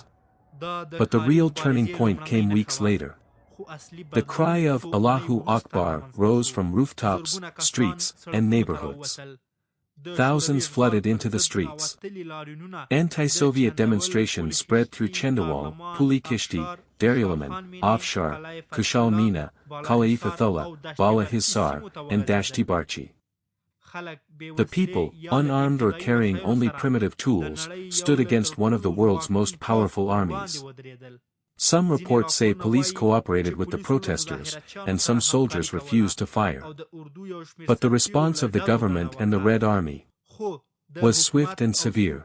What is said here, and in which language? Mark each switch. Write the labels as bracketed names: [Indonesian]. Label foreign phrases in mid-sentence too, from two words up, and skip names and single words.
[English] But the real turning point came weeks later. The cry of [Arabic] Allahu Akbar [English] rose from rooftops, streets, and neighborhoods. Thousands flooded into the streets. Anti-Soviet demonstrations spread through Chandawal, Pulikishti, Darulaman, Afshar, Kushalmina, Kalaifatullah, Bala Hissar, and Dashti-Barchi. The people, unarmed or carrying only primitive tools, stood against one of the world's most powerful armies. Some reports say police cooperated with the protesters, and some soldiers refused to fire. But the response of the government and the Red Army was swift and severe.